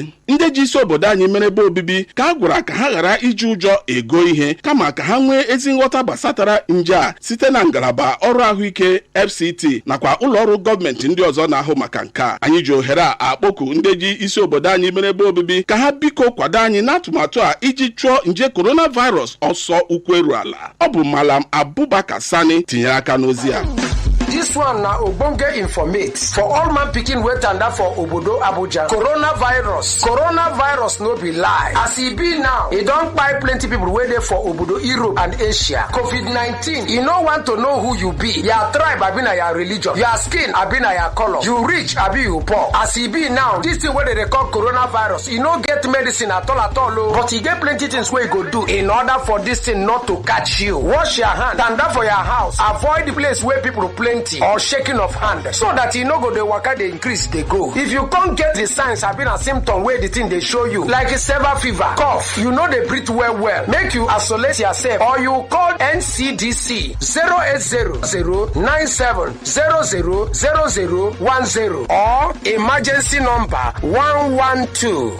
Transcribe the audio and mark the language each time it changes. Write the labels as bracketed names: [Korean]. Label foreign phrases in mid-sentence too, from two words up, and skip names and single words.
[Igbo] Ndị ji isi obodo anyị mere ebe obibi ka a gwara ka ha ghara iji ụjọ ego ihe kama ka ha nwee ezi nghọta gbasatara nje a site na ngalaba ọrụ ahụike FCT nakwa ụlọ ọrụ gọọmenti ndị ọzọ na-ahụ maka nke a. Anyị ji ohere a akpọku ndị ji isi obodo anyị mere ebe obibi ka ha biko kwado anyị n'atụmatụ a iji chụọ nje coronavirus ọsọ ukwu eru ala. Ọ bụ Malam Abubakar Sani tinyere aka n'ozi a. [Nigerian Pidgin] This one na ogbonge informate for all man pikin wey tanda for obodo Abuja. Coronavirus no be lie. As e be now, e don kpai plenty people wey dey for obodo Europe and Asia. COVID-19, e no want to know who you be, your tribe abi na your religion, your skin abi na your color, you rich abi you poor. As e be now, this thing wey dey call coronavirus, e no get medicine at all o, but e get plenty things wey e go do in order for this thing not to catch you. Wash your hand, tanda for your house, avoid the place where people plenty or shaking of hand so that you no go dey waka dey increase dey go. If you can't get the signs have been a symptom where the thing they show you like a severe fever, cough, you know they breathe well, make you isolate yourself or you call NCDC 08097000010 or emergency number 112.